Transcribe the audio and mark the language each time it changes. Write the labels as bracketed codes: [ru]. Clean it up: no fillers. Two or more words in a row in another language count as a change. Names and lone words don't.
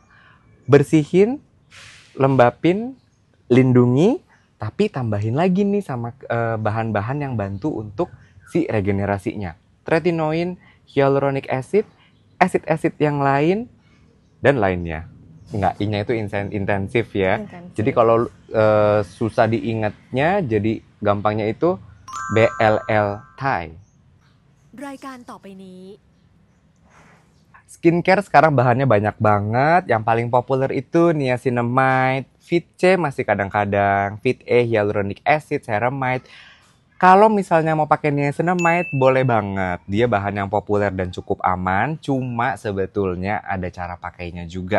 [id] Bersihin, lembapin, lindungi, tapi tambahin lagi nih sama bahan-bahan yang bantu untuk si regenerasinya. Tretinoin, [en] hyaluronic acid, [id] asid-asid yang lain, dan lainnya. Enggak, I-nya itu intensif ya. Jadi kalau susah diingatnya, jadi gampangnya itu BLL Thai. [th] รายการต่อไปนี้ [id] Skincare sekarang bahannya banyak banget. Yang paling populer itu niacinamide, Fit C masih kadang-kadang, Fit E, [en] hyaluronic acid, [id] ceramide. Kalau misalnya mau pakai niacinamide, boleh banget. Dia bahan yang populer dan cukup aman, cuma sebetulnya ada cara pakainya juga.